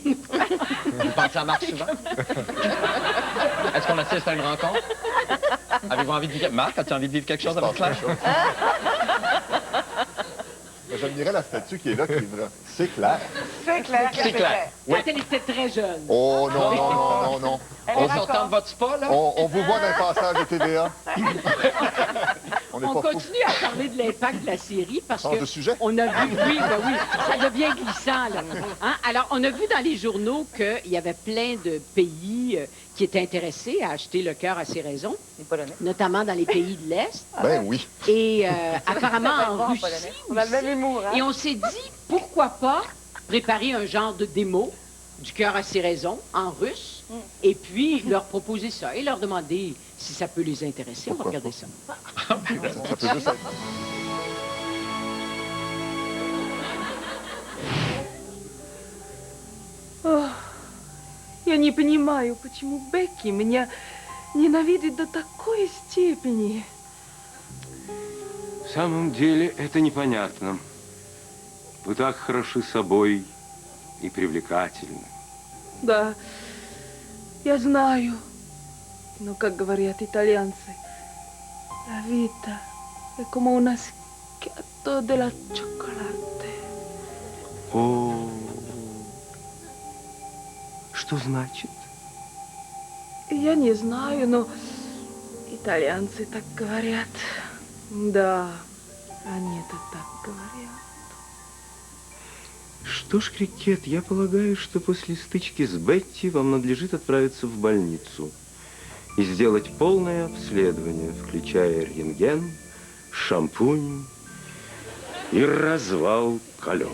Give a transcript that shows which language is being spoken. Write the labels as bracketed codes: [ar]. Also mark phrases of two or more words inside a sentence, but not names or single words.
[fr] Vous pensez à Marc souvent? Est-ce qu'on assiste à une rencontre? Avez-vous envie de vivre... Marc, as-tu envie de vivre quelque chose avec Claire? J'admirais la statue qui est là, qui est vraie. C'est clair. C'est clair. C'est clair. Quand elle était très jeune. Oh non, non, non, non, non. On s'entend de votre spa, là? On vous voit dans le passage de TVA. On n'est On pas fous. continue à parler de l'impact de la série parce Change que de sujet? on a vu, oui, ça devient glissant là. Hein? Alors, on a vu dans les journaux qu'il y avait plein de pays qui étaient intéressés à acheter le cœur à ses raisons, Les Polonais. notamment dans les pays de l'Est Ben oui. et apparemment en Bon, Russie. Polonais. On a le même humour, hein? Et on s'est dit, pourquoi pas préparer un genre de démo du cœur à ses raisons en russe et puis leur proposer ça et leur demander si ça peut les intéresser. On va regarder ça. Ça peut juste être... [ru] Я не понимаю, почему Бекки меня ненавидит до такой степени. В самом деле это непонятно. Вы так хороши собой и привлекательны. Да, я знаю. Но, как говорят итальянцы, [it] la vita è come una schiatto della cioccolate. [ru] О, что значит? Я не знаю, но итальянцы так говорят. Да, они это так говорят. Что ж, Крикет, я полагаю, что после стычки с Бетти вам надлежит отправиться в больницу и сделать полное обследование, включая рентген, шампунь и развал колес.